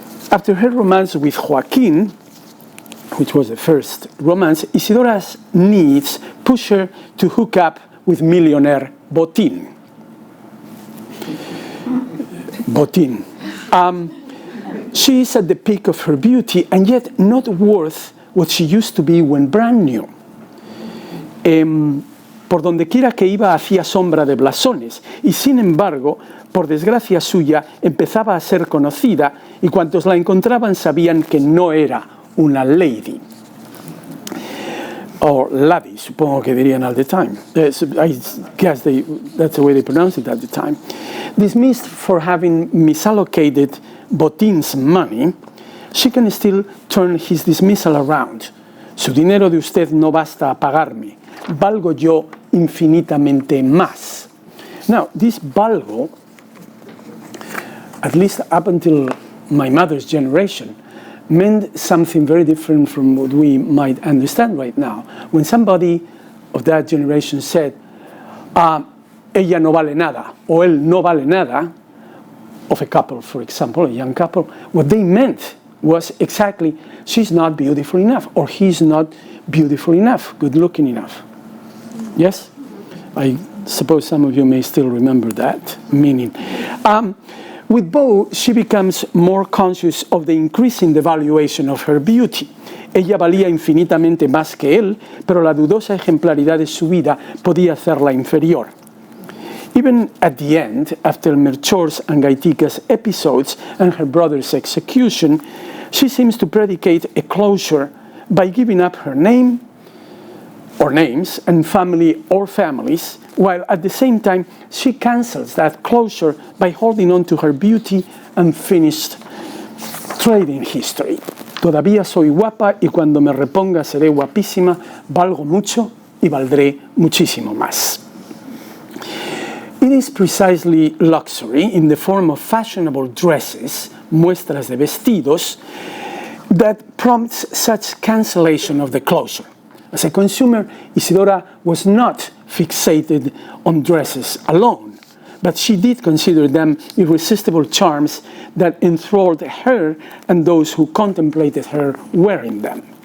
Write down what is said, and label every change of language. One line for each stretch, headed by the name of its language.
English: After her romance with Joaquin, which was the first romance, Isidora's needs push her to hook up with millionaire Botín. Botín. She is at the peak of her beauty and yet not worth what she used to be when brand new.
Spanish: Por donde quiera que iba hacía sombra de blasones y sin embargo, por desgracia suya, empezaba a ser conocida y cuantos la encontraban sabían que no era una lady.
English: Or laddie,
Spanish: supongo que dirían
English: at the time. I guess that's the way they pronounced it at the time. Dismissed for having misallocated Botín's money, she can still turn his dismissal around.
Spanish: Su dinero de usted no basta a pagarme. Valgo yo infinitamente más.
English: Now, this valgo, at least up until my mother's generation, meant something very different from what we might understand right now. When somebody of that generation said,
Spanish: ella no vale nada,
English: or
Spanish: él no vale nada,
English: of a couple, for example, a young couple, what they meant was exactly, she's not beautiful enough, or he's not beautiful enough, good looking enough. Yes? I suppose some of you may still remember that meaning. With Beau, she becomes more conscious of the increasing devaluation of her beauty.
Spanish: Ella valía infinitamente más que él, pero la dudosa ejemplaridad de su vida podía hacerla inferior.
English: Even at the end, after Melchor's and Gaitica's episodes and her brother's execution, she seems to predicate a closure by giving up her name, or names, and family or families, while at the same time she cancels that closure by holding on to her beauty and finished trading history.
Spanish: Todavía soy guapa y cuando me reponga seré guapísima, valgo mucho y valdré muchísimo más.
English: It is precisely luxury in the form of fashionable dresses,
Spanish: muestras de vestidos,
English: that prompts such cancellation of the closure. As a consumer, Isidora was not fixated on dresses alone, but she did consider them irresistible charms that enthralled her and those who contemplated her wearing them.